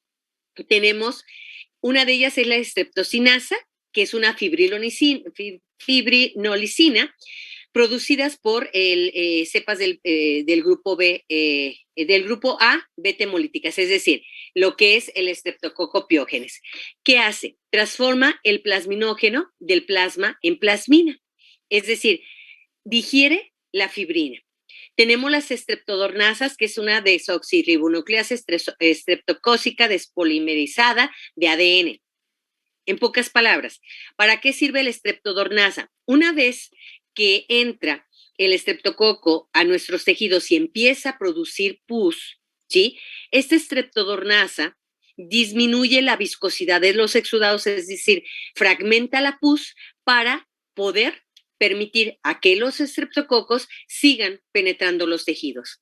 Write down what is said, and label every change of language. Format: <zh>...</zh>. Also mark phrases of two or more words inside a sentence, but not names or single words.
<es>Una de ellas es la estreptocinasa, que es una fibrinolicina, producidas por cepas del grupo B, del grupo A, beta-hemolíticas, es decir, lo que es el estreptococopiógenes. ¿Qué hace? Transforma el plasminógeno del plasma en plasmina, es decir, digiere la fibrina. Tenemos las estreptodornasas, que es una desoxirribonucleasa estreptocócica despolimerizada de ADN. En pocas palabras, ¿para qué sirve la estreptodornasa? Una vez que entra el estreptococo a nuestros tejidos y empieza a producir pus, ¿sí? Esta estreptodornasa disminuye la viscosidad de los exudados, es decir, fragmenta la pus para poder permitir a que los estreptococos sigan penetrando los tejidos.</es>